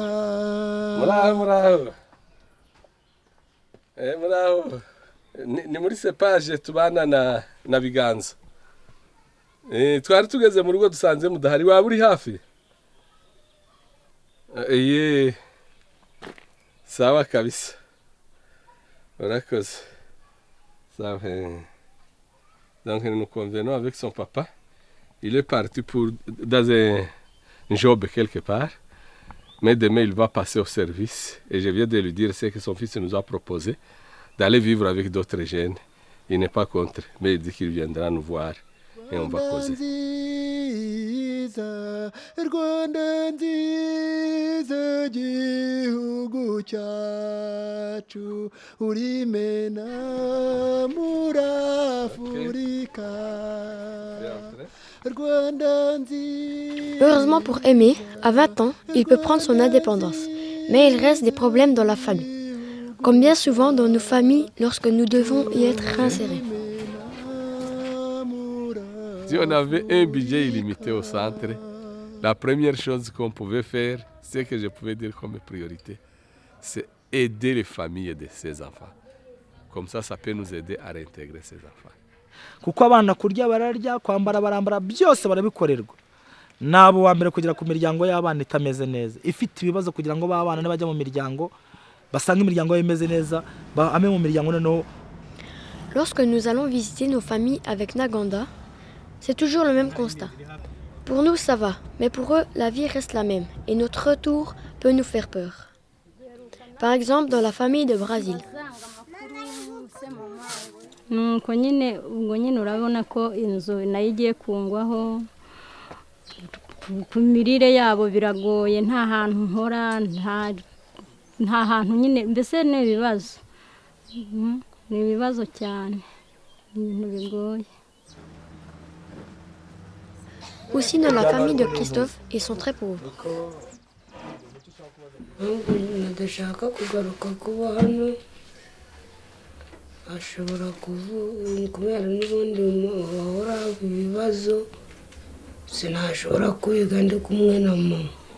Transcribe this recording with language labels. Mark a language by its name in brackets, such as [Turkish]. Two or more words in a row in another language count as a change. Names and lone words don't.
[Kinyarwanda] Muraho ni muri Sepaje tubana na Biganza. Twari tugeze mu rugo dusanze mudahari, waba uri hafi? [Swahili] Sawa kabisa. [Kinyarwanda] Urakoze. Sawa. [French] Donc nous convenons avec son papa. Il est parti dans un job quelque part. Mais demain, il va passer au service. Et je viens de lui dire ce que son fils nous a proposé, d'aller vivre avec d'autres jeunes. Il n'est pas contre, mais il dit qu'il viendra nous voir et on va causer. [Kinyarwanda] Rwanda nziza, gihugu cyacu, urimena muri Afurika. [French] Heureusement pour Aimé, à 20 ans, il peut prendre son indépendance. Mais il reste des problèmes dans la famille. Comme bien souvent dans nos familles lorsque nous devons y être réinsérés. Si on avait un budget illimité au centre, la première chose qu'on pouvait faire, c'est que je pouvais dire comme priorité, c'est aider les familles de ces enfants. Comme ça peut nous aider à réintégrer ces enfants. [Kinyarwanda] Kuko abana kurya bararya, kwambara barambara, byose barabikorerwa. Nabo wa mbere kugira ku miryango y'abana itameze neza, ifite ibibazo kugira ngo babana n'abajya mu miryango basanga imiryango imeze neza, ame mu miryango noneho. [French] Lorsque nous allons visiter nos familles avec Naganda, c'est toujours le même constat. Pour nous, ça va, mais pour eux, la vie reste la même et notre retour peut nous faire peur. Par exemple, dans la famille de Brazil. [Kinyarwanda] Nuko nyine ubwo nyine urabona ko inzu nayo igiye kungwaho, ku mirire yabo biragoye, nta hantu nkora, nta hantu nyine, mbese ni ibibazo, ni ibibazo cyane, ibintu bigoye. [French] Aussi dans la famille de Christophe, ils sont très pauvres. [Kinyarwanda] Ndashaka kugaruka kuba hano, ashobora kubera n'ubundi wahora ibibazo, sinashobora kwiga ndi kumwe na mama.